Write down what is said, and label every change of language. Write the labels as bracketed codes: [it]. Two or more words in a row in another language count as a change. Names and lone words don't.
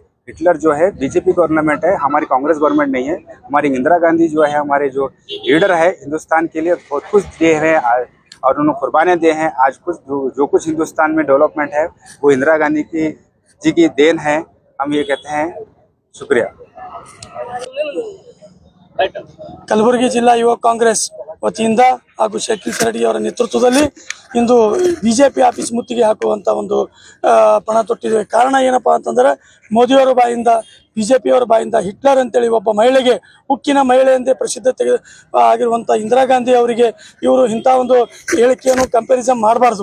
[hi] हिटलर जो है बीजेपी गवर्नमेंट है, हमारी कांग्रेस गवर्नमेंट नहीं है। हमारी इंदिरा गांधी जो है हमारे जो लीडर है हिंदुस्तान के लिए बहुत कुछ दे रहे हैं और उन्होंने कुर्बानियाँ दे हैं। आज कुछ जो कुछ हिंदुस्तान में डेवलपमेंट है वो इंदिरा गांधी जी की देन है। हम ये कहते हैं। शुक्रिया। [kn] ಕಲಬುರಗಿ ಜಿಲ್ಲಾ ಯುವ ಕಾಂಗ್ರೆಸ್ ವತಿಯಿಂದ ಹಾಗೂ ಶಕೀಲ್ ಸರಡಿ ಅವರ ನೇತೃತ್ವದಲ್ಲಿ ಇಂದು ಬಿಜೆಪಿ ಆಫೀಸ್ ಮುತ್ತಿಗೆ ಹಾಕುವಂತ ಒಂದು ಪಣ ತೊಟ್ಟಿದ್ದೇವೆ. ಕಾರಣ ಏನಪ್ಪಾ ಅಂತಂದ್ರೆ ಮೋದಿಯವರ ಬಾಯಿಂದ, ಬಿಜೆಪಿಯವರ ಬಾಯಿಂದ ಹಿಟ್ಲರ್ ಅಂತೇಳಿ ಒಬ್ಬ ಮಹಿಳೆಗೆ, ಉಕ್ಕಿನ ಮಹಿಳೆ ಎಂದೇ ಪ್ರಸಿದ್ಧತೆ ಆಗಿರುವಂಥ ಇಂದಿರಾ ಗಾಂಧಿ ಅವರಿಗೆ ಇವರು ಇಂಥ ಒಂದು ಹೇಳಿಕೆಯನ್ನು ಕಂಪ್ಯಾರಿಸನ್ ಮಾಡಬಾರ್ದು.